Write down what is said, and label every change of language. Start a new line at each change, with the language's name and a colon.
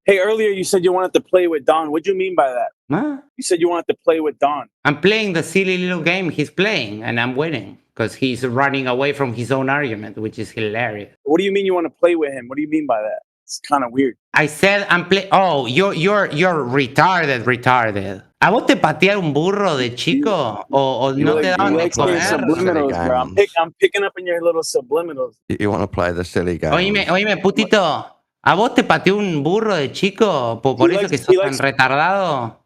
English: Hey, earlier you said you wanted to play with Don. What do you mean by that? Huh? You said you wanted to play with Don. I'm playing the silly little game he's playing, and I'm winning because he's running away from his own argument, which is hilarious. What do you mean you want to play with him? What do you mean by that? It's kind of weird. I said I'm playing. Oh, you're retarded.
Spanish: ¿A vos te patear un burro de chico? ¿O no te daban de comer?
English: Subliminals, bro. I'm picking up in your little subliminals. You want to play the silly game?
Spanish: Oíme, putito. ¿A vos te pateó un burro de chico? ¿Por eso que sos tan retardado?